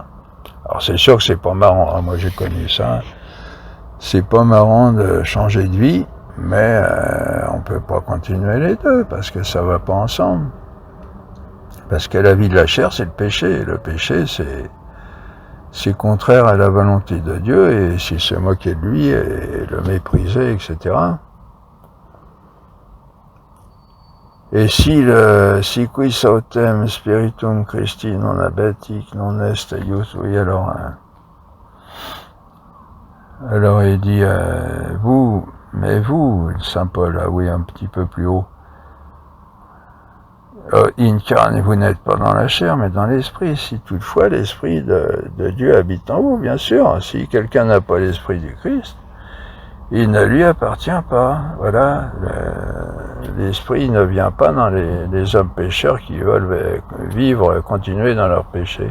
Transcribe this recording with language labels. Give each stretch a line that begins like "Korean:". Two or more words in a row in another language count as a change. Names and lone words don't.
French: Alors c'est sûr que c'est pas marrant, hein, moi j'ai connu ça, c'est pas marrant de changer de vie, mais on peut pas continuer les deux, parce que ça va pas ensemble. Parce que la vie de la chair, c'est le péché. Le péché, c'est contraire à la volonté de Dieu, et s'il se moquait de lui, et le méprisait, etc.
Latin: Et si quis autem spiritum Christi non abetic non est ius,
French: oui, alors il dit, vous, Saint Paul, ah oui, un petit peu plus haut,
Latin: in carne,
French: vous n'êtes pas dans la chair, mais dans l'esprit, si toutefois l'esprit de Dieu habite en vous, bien sûr, si quelqu'un n'a pas l'esprit du Christ, il ne lui appartient pas. Voilà, l'esprit ne vient pas dans les hommes pécheurs qui veulent vivre, continuer dans leur péché.